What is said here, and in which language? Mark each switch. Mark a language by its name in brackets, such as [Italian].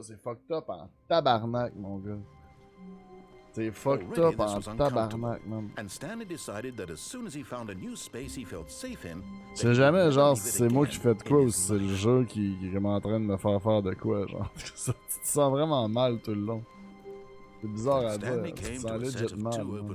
[French] C'est [English] fucked up [French] en tabarnak, mon gars. C'est [English] fucked up [French] en tabarnak, man. [English] And Stanley decided that as soon as he found a new space he felt safe in, [French] C'est jamais genre si c'est moi qui fais de quoi ou si c'est le jeu qui est vraiment en train de me faire de quoi, genre. Tu te sens vraiment mal tout le long. C'est bizarre à dire, tu te sens legit mal.